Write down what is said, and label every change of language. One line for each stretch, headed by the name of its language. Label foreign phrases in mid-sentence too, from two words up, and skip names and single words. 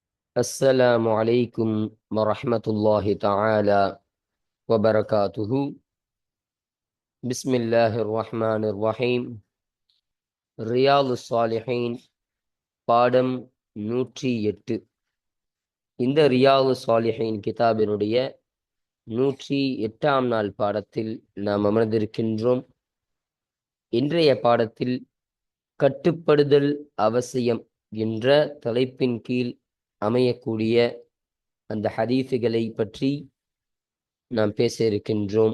Arabic: السلام عليكم ورحمة الله تعالى وبركاته. بسم الله الرحمن الرحيم.
Tamil: ரியாலு சாலிஹீன் பாடம் 108. இந்த ரியாலு சாலிஹீன் கிதாபினுடைய 108ஆம் நாள் பாடத்தில் நாம் அமர்ந்திருக்கின்றோம். இன்றைய பாடத்தில் கட்டுப்படுதல் அவசியம் என்ற தலைப்பின் கீழ் அமையக்கூடிய அந்த ஹதீஸுகளை பற்றி நாம் பேச இருக்கின்றோம்.